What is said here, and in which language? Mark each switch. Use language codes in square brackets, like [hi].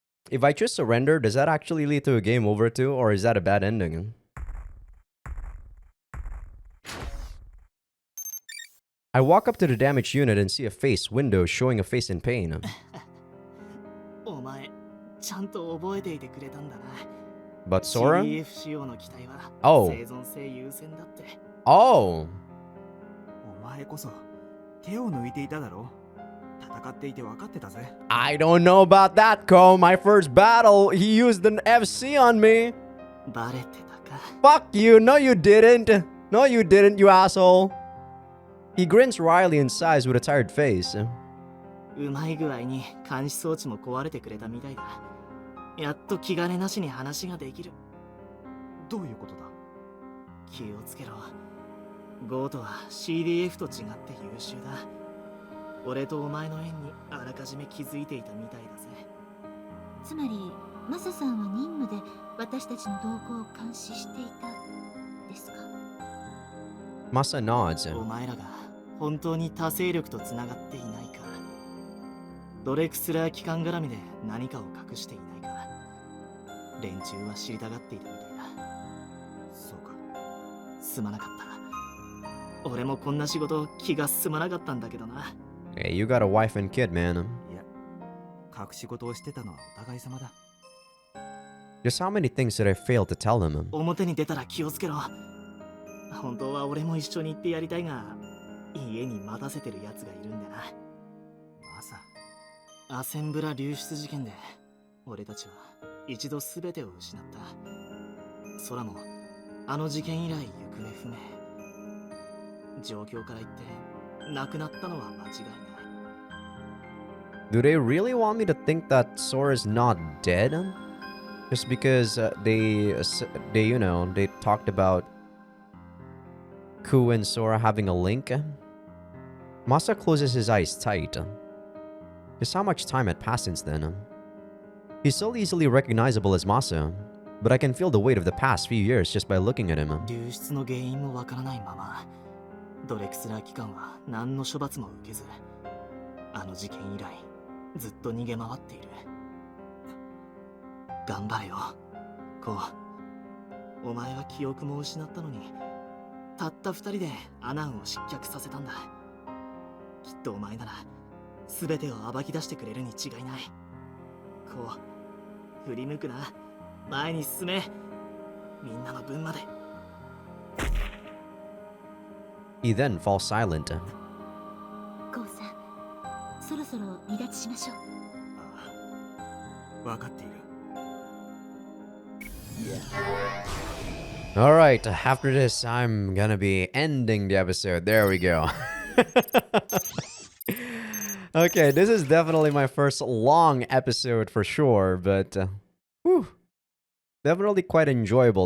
[en] If I choose surrender, does that actually lead to a game over too, or is that a bad ending? I walk up to the damaged unit and see a face window showing a face in pain. [ja] お前、ちゃんと覚えていてくれたんだな。 [en] But Sora? [ja] CDF 仕様の機体は [en] Oh. [ja] 生存性優先だって。 [en] Oh. [ja] お前こそ手を抜いていただろ。戦っていて分かってたぜ。 [en] I don't know about that, Ko. My first battle, he used an FC on me. [ja] バレてたか。 [en] Fuck you. No, you didn't. No, you didn't, you asshole. He grins wryly and sighs with a tired face. [ja] うまい具合に監視装置も壊れてくれたみたいだ。やっと気兼ねなしに話ができる。どういうことだ？気をつけろ。ゴートは CDF と違って優秀だ。俺とお前の縁にあらかじめ気づいていたみたいだぜ。つまりマサさんは任務で私たちの動向を監視していたですか？ [en] Masa nods. [ja] お前らが本当に他勢力とつながっていないか、ドレクスラー機関絡みで何かを隠していないか、連中は知りたがっていたみたいだ。そうか。すまなかった。俺もこんな仕事気が進まなかったんだけどな。 [en] Hey, you got a wife and kid, man. [ja] いや、隠し事をしてたのはお互い様だ。 [en] Just how many things did I fail to tell him? [ja] 表に出たら気をつけろ。本当は俺も一緒に行ってやりたいが、家に待たせてる奴がいるんだな。マサ。アセンブラ流出事件で俺たちは一度全てを失った。空もあの事件以来行方不明。状況から言って亡くなったのは間違いない。 [en] Do they really want me to think that Sora's not dead? Just because they you know, they talked about Ku and Sora having a link? Masa closes his eyes tight. Just how much time had passed since then. He's so easily recognizable as Masa, but I can feel the weight of the past few years just by looking at him. [ja] 流出の原因もわからないままドレクスラー機関は何の処罰も受けずあの事件以来ずっと逃げ回っている頑張れよこうお前は記憶も失ったのにたった二人でアナンを失脚させたんだきっとお前なら全てを暴き出してくれるに違いないこう振り向くな前に進めみんなの分まで [en] He then falls silent. [ja] ゴーさんそろそろ離脱しましょう分かっている [en] Alright, after this, I'm gonna be ending the episode. There we go. Okay, this is definitely my first long episode for sure, but definitely quite enjoyable.